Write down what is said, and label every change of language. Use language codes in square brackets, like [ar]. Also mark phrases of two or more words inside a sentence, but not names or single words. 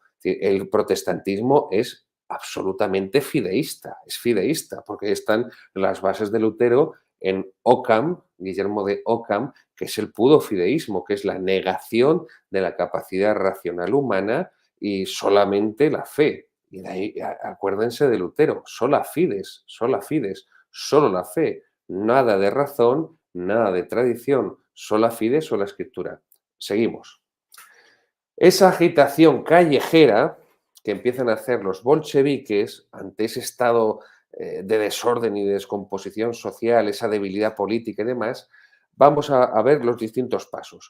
[es] El protestantismo es absolutamente fideísta, es fideísta, porque están las bases de Lutero en Occam, Guillermo de Occam, que es el puro fideísmo, que es la negación de la capacidad racional humana y solamente la fe. Y de ahí, acuérdense de Lutero, [la] sola fides, [es] solo la fe, nada de razón, nada de tradición, [la] sola fide, [es] sola escritura. Seguimos. Esa agitación callejera que empiezan a hacer los bolcheviques ante ese estado de desorden y de descomposición social, esa debilidad política y demás, vamos a ver los distintos pasos.